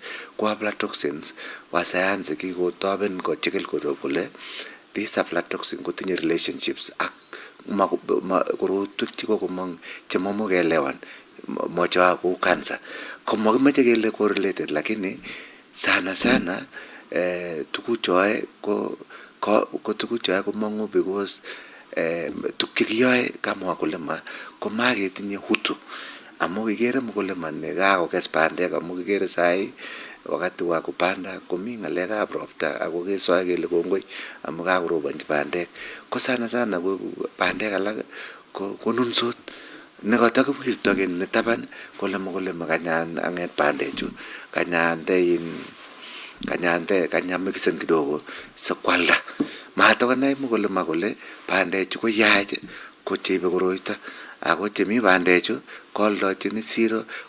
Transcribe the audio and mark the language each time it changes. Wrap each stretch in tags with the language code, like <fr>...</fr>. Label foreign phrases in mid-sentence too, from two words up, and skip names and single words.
<kln>Ko aflatoxins wasayansi kikotoben kochikil kole</kln> <en>these aflatoxins</en> <kln>kotinye relationships ak korotwek chikokomong chemamukeelewan moja kou cancer. Komakimeche kele correlated lakini sana tukuchoe ko tukuchoe komongu because tukikiyoe kama wakulima komaketinye hutu amu kikere mkulima ne kakokes bandek amu kikere sai</kln> <sw>wakati wa kupanda</sw> <kln>komi ngalekab ropta ako kesoe kele kongoi amu kakorobonji bandek ko sana ko bandek alak konunsot nekatakiwirto ken netaban kole mkulima kanyan anget bandechu kanyamikisen kidogo sikwalda matakonai mkulima kole bandechu koyach kochebe koroito ako chemi bandechu koaldojini siro</kln>